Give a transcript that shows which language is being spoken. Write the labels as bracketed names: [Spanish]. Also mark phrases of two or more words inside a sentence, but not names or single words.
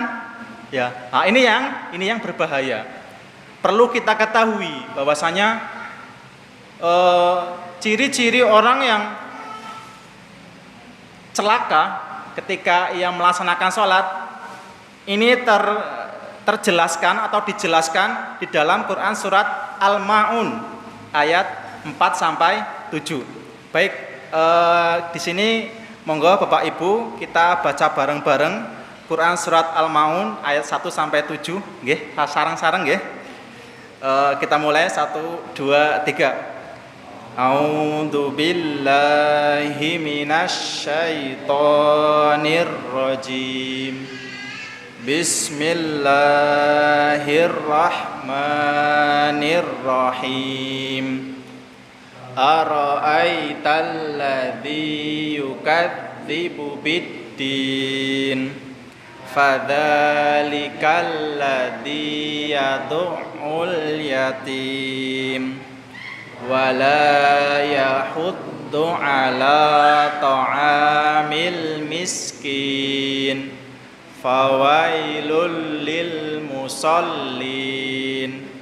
[Indonesian] Ya, nah ini yang berbahaya. Perlu kita ketahui bahwasanya ciri-ciri orang yang celaka ketika ia melaksanakan sholat ini terjelaskan atau dijelaskan di dalam Quran surat Al-Ma'un ayat 4 sampai 7. Baik, di sini monggo Bapak Ibu kita baca bareng-bareng Quran surat Al-Ma'un ayat 1 sampai 7. [Javanese] Nggih, sareng-sareng nggih. [Indonesian] Kita mulai 1 2 3. [Arabic] أعوذ بالله من الشيطان الرجيم. بسم الله الرحمن الرحيم. أرأيت الذي يكذب بالدين فذلك الذي يدع اليتيم ولا يحض على طعام المسكين فويل للمصلين